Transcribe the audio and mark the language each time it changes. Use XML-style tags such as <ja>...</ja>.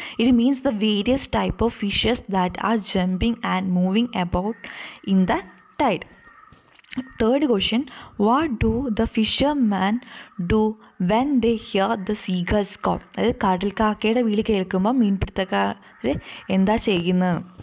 <en>It means the various type of fishes that are jumping and moving about in the tide. Third question, what do the fishermen do when they hear the seagulls call?</en> <ml>അതായത് കടൽക്കാക്കയുടെ വിളി കേൾക്കുമ്പോൾ മീൻപിടുത്തക്കാർ എന്താ ചെയ്യുന്നത്?</ml>